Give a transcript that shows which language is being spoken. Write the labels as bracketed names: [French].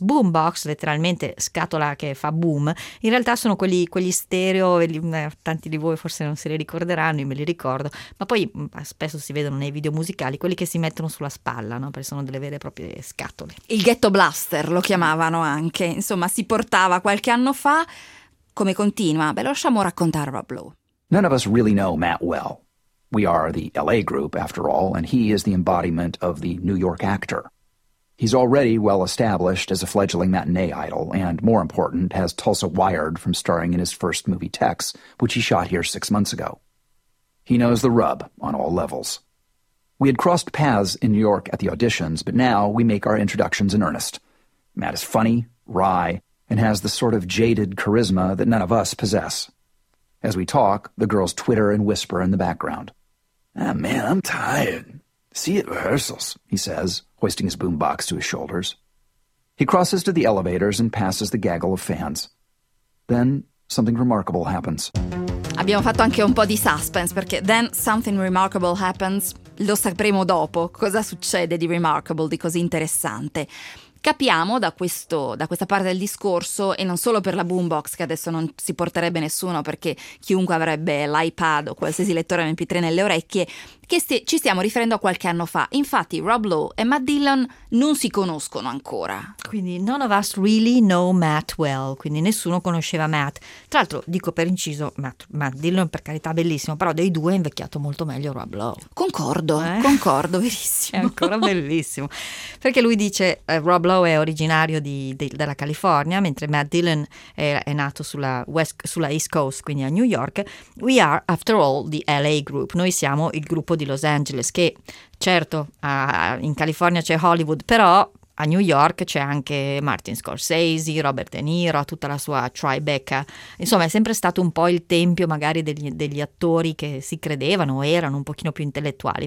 [Italian] Boombox, letteralmente scatola che fa boom, in realtà sono quegli stereo, tanti di voi forse non se li ricorderanno, io me li ricordo, ma poi spesso si vedono nei video musicali, quelli che si mettono sulla spalla, no? Perché sono delle vere e proprie scatole. Il ghetto blaster lo chiamavano anche, insomma si portava qualche anno fa. Come continua? Beh, lasciamo raccontare a Blue. [English] None of us really know Matt well. We are the LA group, after all, and he is the embodiment of the New York actor. He's already well established as a fledgling matinee idol, and more important, has Tulsa wired from starring in his first movie, Tex, which he shot here 6 months ago. He knows the rub on all levels. We had crossed paths in New York at the auditions, but now we make our introductions in earnest. Matt is funny, wry, and has the sort of jaded charisma that none of us possess. As we talk, the girls twitter and whisper in the background. Ah, man, I'm tired. See you at rehearsals, he says, hoisting his boombox to his shoulders. He crosses to the elevators and passes the gaggle of fans. Then something remarkable happens. [Italian] Abbiamo fatto anche un po' di suspense, perché [English] then something remarkable happens. [Italian] Lo sapremo dopo. Cosa succede di remarkable, di così interessante? Capiamo da questa parte del discorso, e non solo per la boombox, che adesso non si porterebbe nessuno perché chiunque avrebbe l'iPad o qualsiasi lettore MP3 nelle orecchie, che ci stiamo riferendo a qualche anno fa. Infatti Rob Lowe e Matt Dillon non si conoscono ancora. Quindi [English] none of us really know Matt well, [Italian] quindi nessuno conosceva Matt. Tra l'altro, dico per inciso, Matt Dillon per carità bellissimo, però dei due è invecchiato molto meglio Rob Lowe. Concordo, concordo, verissimo. È ancora bellissimo. Perché lui dice, Rob Lowe è originario della California, mentre Matt Dillon è nato sulla East Coast, quindi a New York. [English] We are, after all, the LA group. [Italian] Noi siamo il gruppo di Los Angeles, che certo in California c'è Hollywood, però a New York c'è anche Martin Scorsese, Robert De Niro, tutta la sua Tribeca. Insomma, è sempre stato un po' il tempio magari degli attori che si credevano o erano un pochino più intellettuali.